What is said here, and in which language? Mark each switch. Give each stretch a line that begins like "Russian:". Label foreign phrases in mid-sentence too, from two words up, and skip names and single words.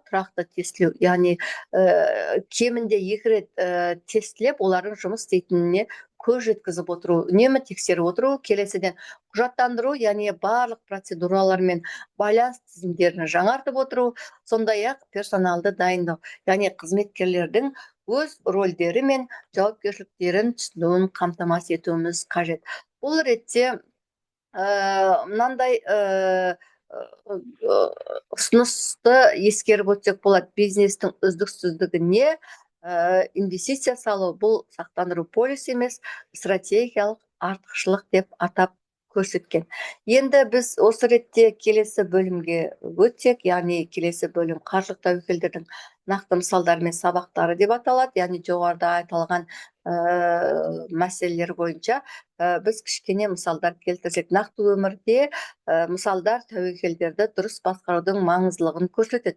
Kazakh: Тұрақты тестілеу, яғни кемінде 2 рет тестілеп, олардың жұмыс істейтініне көз жеткізіп отыру, үнемі тексеріп отыру, келесіден құжаттандыру, яғни барлық процедуралар мен байланыс тізімдерін жаңартып отыру, сондай-ақ персоналды дайындау, яғни қызметкерлердің өз рөлдері мен жауапкершіліктерін түсінуін қамтамасыз етуіміз қажет. Бұл ретте мынандай ұсынысты ескеріп өтсек болады.
Kyrgyz: Бизнестің үздіксіздігіне инвестиция салу бул сактандыруу полиси эмес, стратегиялык артыкчылык деп атап көрсөткөн.
Kazakh: Енді біз осы ретте келесі бөлімге өтсек, яғни келесі бөлім қаржылық тәуекелдердің нақты мысалдары мен сабақтары деп аталады. Яғни жоғарыда айтылған мәселелер бойынша біз кішкене мысалдар келтірсек, нақты өмірде мысалдар тәуекелдерді дұрыс басқарудың маңыздылығын көрсетеді.